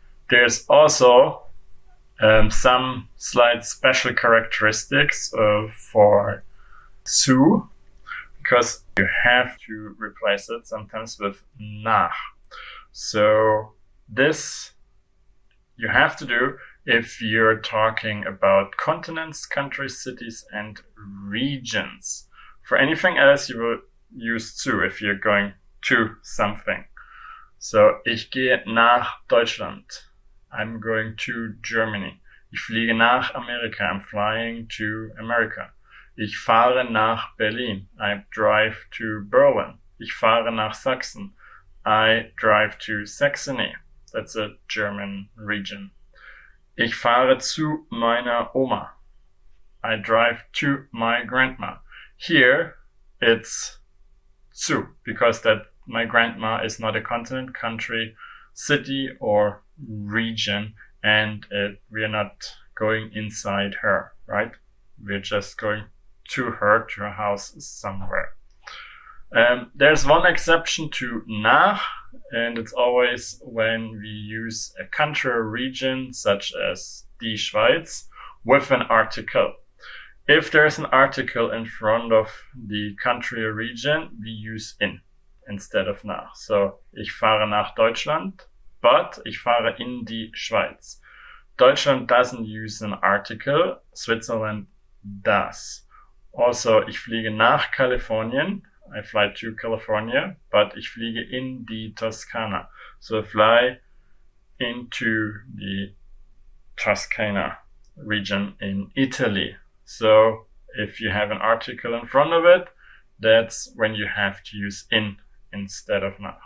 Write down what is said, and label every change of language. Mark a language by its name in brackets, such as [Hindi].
[English] There's also some slight special characteristics for zu, because you have to replace it sometimes with nach. So this you have to do if you're talking about continents, countries, cities, and regions. For anything else, you will use zu if you're going to something. So, [German] ich gehe nach Deutschland. [English] I'm going to Germany. [German] Ich fliege nach Amerika. [English] I'm flying to America. [German] Ich fahre nach Berlin. [English] I drive to Berlin. [German] Ich fahre nach Sachsen. [English] I drive to Saxony. That's a German region. [German] Ich fahre zu meiner Oma. [English] I drive to my grandma. Here, it's zu, because that my grandma is not a continent, country, city, or region, and we are not going inside her, right? We're just going to her house somewhere. There's one exception to nach, and it's always when we use a country or region, such as die Schweiz, with an article. If there's an article in front of the country or region, we use in instead of nach. [German] So, ich fahre nach Deutschland, but ich fahre in die Schweiz. [English] Deutschland doesn't use an article, Switzerland does. [German] Also, ich fliege nach Kalifornien. [English] I fly to California, but [German] ich fliege in die Toskana. [English] So I fly into the Toscana region in Italy. So if you have an article in front of it, that's when you have to use in instead of nach.